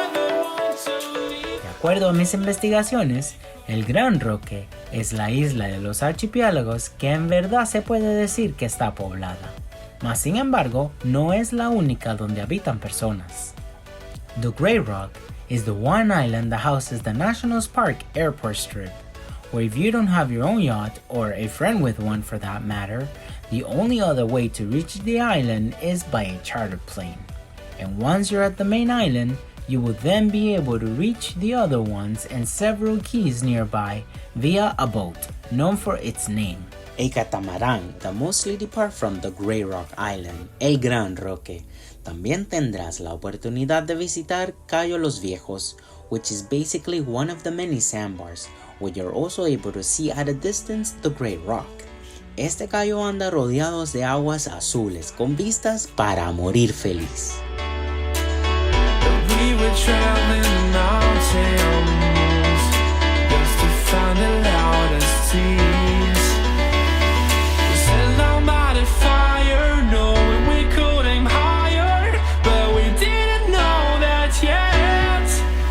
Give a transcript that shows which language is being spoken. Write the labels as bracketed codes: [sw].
[es] De acuerdo a mis investigaciones, el Gran Roque es la isla de los archipiélagos que en verdad se puede decir que está poblada, mas sin embargo no es la única donde habitan personas. [en] The Great Rock is the one island that houses the National Park Airport Strip, where if you don't have your own yacht, or a friend with one for that matter, the only other way to reach the island is by a chartered plane. And once you're at the main island, you will then be able to reach the other ones and several keys nearby via a boat, known for its name, a catamarán that mostly depart from the Great Rock Island, el Gran Roque. [es] También tendrás la oportunidad de visitar [en] Cayo Los Viejos, which is basically one of the many sandbars, where you're also able to see at a distance the Great Rock. [es] Este cayo anda rodeados de aguas azules con vistas para morir feliz. [en] We were traveling the mountains just to find the loudest tears. We set down by the fire, knowing we could aim higher, but we didn't know that yet.